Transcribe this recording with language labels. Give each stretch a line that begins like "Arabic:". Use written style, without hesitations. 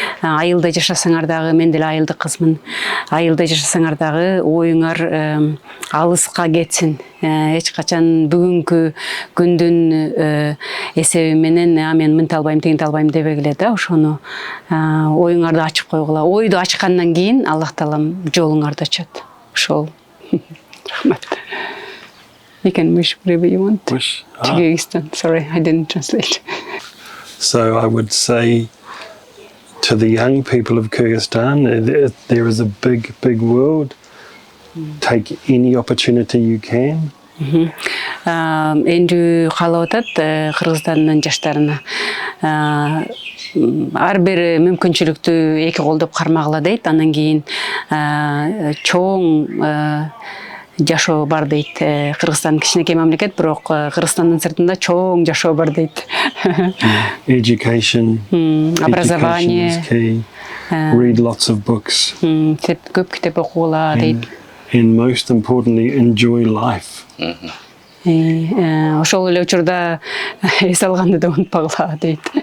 Kyrgyz: Айылда жашасаңар дагы, мен деле айылдык кызмын. Айылда жашасаңар дагы оюңар алыска кетсин. Эч качан бүгүнкү күндүн эсеби менен мен мынтип албайм, тигинтип албайм дебегиле да, ошону оюңарды ачып койгула. Ойду ачкандан кийин Аллах Таалам жолуңарды ачат. Ошол. Рахмат.
English: You can wish whatever you want. Wish. Kyrgyzstan. Sorry, I didn't translate. So I would say to the young people of Kyrgyzstan, there is a big, big world. Take any opportunity you can.
Kyrgyz: Эндүү каалап атат Кыргызстандын жаштарына. Ар бир мүмкүнчүлүктү эки колдоп кармагыла дейт. Анан кийин чоң жашоо бар дейт. Кыргызстан кичинекей мамлекет, бирок Кыргызстандын сыртында чоң жашоо бар дейт.
English: Education.
Russian: Образование.
English: Education is key. Read lots of books.
Kyrgyz: Көп китеп окугула дейт.
English: And most importantly, enjoy life.
Kyrgyz: Ошол эле учурда эс алганды да унутпагыла дейт.